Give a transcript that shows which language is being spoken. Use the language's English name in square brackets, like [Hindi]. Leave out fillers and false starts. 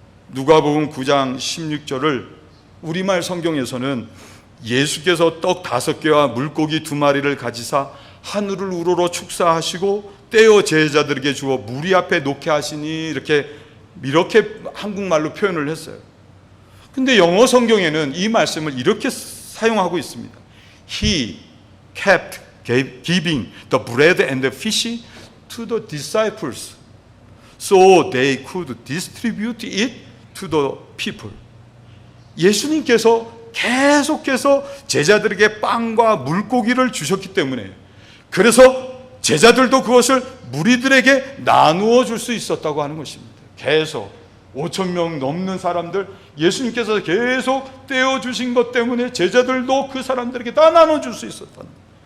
[Korean] 누가복음 9장 16절을 우리말 성경에서는 예수께서 떡 5개와 물고기 2마리를 가지사 하늘을 우러러 축사하시고 떼어 제자들에게 주어 무리 앞에 놓게 하시니 이렇게 한국말로 표현을 했어요. 근데 영어 성경에는 이 말씀을 이렇게 사용하고 있습니다. [English] He kept giving the bread and the fish to the disciples so they could distribute it to the people. [Korean] 예수님께서 계속해서 제자들에게 빵과 물고기를 주셨기 때문에, 그래서 제자들도 그것을 무리들에게 나누어 줄 수 있었다고 하는 것입니다. 계속 5,000명 넘는 사람들, 예수님께서 계속 떼어주신 것 때문에 제자들도 그 사람들에게 다 나눠줄 수 있었다는 거예요.